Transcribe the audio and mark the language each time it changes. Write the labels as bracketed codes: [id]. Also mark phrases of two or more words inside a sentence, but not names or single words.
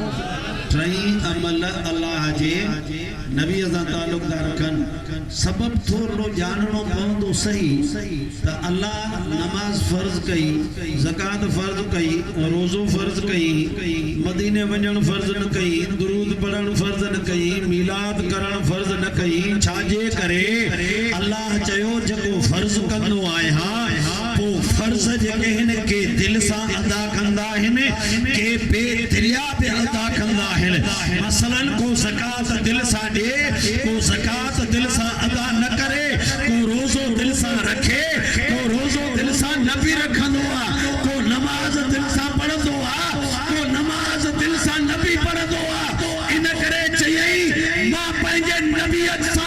[sd] ट्रई अमल अल्लाह जे नबी सां ताल्लुक़ रखनि सबब थोरो जानणो पवंदो सही त अल्लाह नमाज फर्ज कई ज़कात फर्ज कई रोज़ो फर्ज कई मदीने वञण फर्ज न कई दुरूद पढ़ण फर्ज न कई मीलाद करण फर्ज न कई छाजे करे अल्लाह चयो जेको फर्ज कंदो आहियां पो फर्ज जेके हिन के दिल सां अदा कंदा आहिनि के बेदिलिया पे अदा कंदा आहिनि मसलन को ज़कात दिल सां ॾे को ज़कात दिल सां अदा न करे को रोज़ो दिल सां रखे को रोज़ो दिल सां न बि रखंदो आहे को नमाज दिल सां पढ़ंदो आहे को नमाज दिल सां न बि पढ़ंदो आहे इन करे चयई मां पंहिंजे नबीअत सां